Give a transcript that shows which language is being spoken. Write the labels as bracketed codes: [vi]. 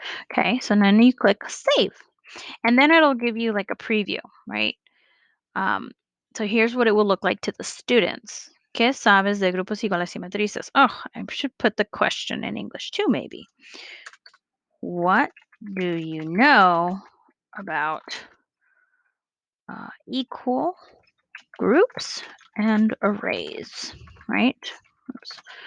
[en] Okay, so then you click save, and then it'll give you like a preview, right? Um, so here's what it will look like to the students. [es] ¿Qué sabes de grupos iguales y matrices? [en] Oh, I should put the question in English too, maybe. What do you know about equal groups and arrays, right? Oops.